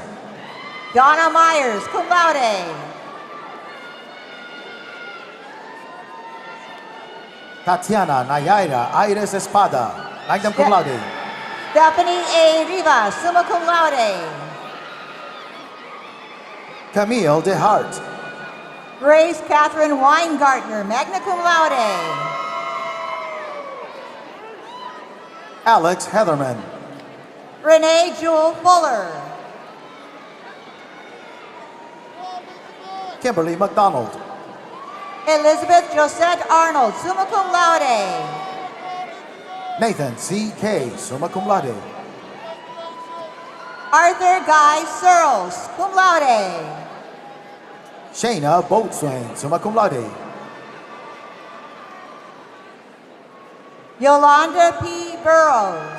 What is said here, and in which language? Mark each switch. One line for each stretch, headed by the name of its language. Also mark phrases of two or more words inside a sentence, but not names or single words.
English: Donna Myers,
Latin: cum laude.
English: Tatiana Nayaira Aires Espada,
Latin: magna cum laude.
English: Stephanie A. Rivas,
Latin: summa cum laude.
English: Camille DeHart, Grace Catherine Weingartner,
Latin: magna cum laude.
English: Alex Heatherman, Renee Jewel Fuller. Kimberly McDonald, Elizabeth Josette Arnold,
Latin: summa cum laude.
English: Nathan C.K.,
Latin: summa cum laude.
English: Arthur Guy Searles,
Latin: cum laude.
English: Shayna Boatswain,
Latin: summa cum laude.
English: Yolanda P. Burrows.